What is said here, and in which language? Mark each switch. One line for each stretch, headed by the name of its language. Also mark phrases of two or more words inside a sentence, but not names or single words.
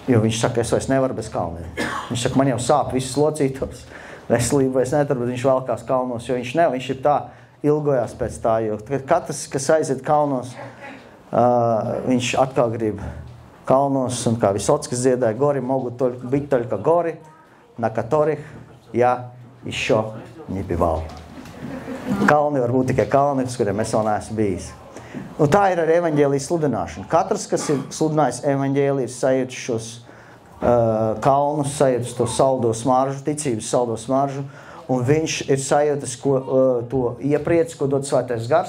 Latvian: Jo viņš saka, es vairs nevaru bez kalniem. Viņš saka, man jau sāp visus locītos, veselību vairs netur, bet viņš valkās kalnos, jo viņš ir tā ilgojās pēc tā, jo katrs, kas aiziet kalnos, viņš atkal grib kalnos, un kā Visockis dziedāja,
Russian: горы могу быть только гори, на которых я еще не бывал.
Latvian: Kalni var būt tikai kalni, uz kuriem es vēl neesmu bijis. Un tā ir ar evaņģēlijas sludināšanu. Katrs, kas ir sludinājis evaņģēliju, ir sajūtis šos kalnus, sajūtis to saldo smaržu, ticības saldo smaržu, un viņš ir sajūtis to iepriec, ko dod Svētais Gars.